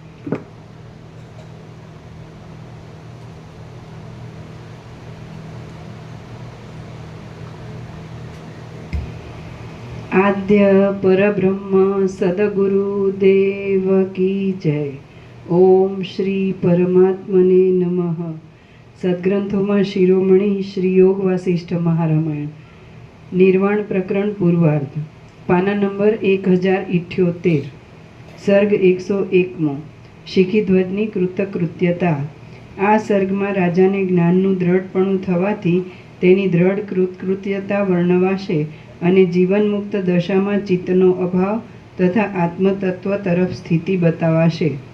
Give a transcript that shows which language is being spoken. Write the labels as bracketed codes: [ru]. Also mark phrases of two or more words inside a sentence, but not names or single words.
[hi] आद्य परब्रह्म सद्गुरुदेव की जय। [sa] ओम श्री परमात्मने नमः। [gu] સદગ્રંથોમાં શિરોમણી શ્રી યોગ વાસિષ્ઠ મહારામાયણ, નિર્વાણ પ્રકરણ પૂર્વાર્ધ, પાના નંબર 1078, સર્ગ 101મો, શિખીધ્વજની કૃતકૃત્યતા। આ સર્ગમાં રાજાને જ્ઞાનનું દ્રઢપણું થવાથી તેની દ્રઢ કૃતકૃત્યતા વર્ણવાશે અને જીવનમુક્ત દશામાં ચિત્તનો અભાવ તથા આત્મતત્વ તરફ સ્થિતિ બતાવાશે।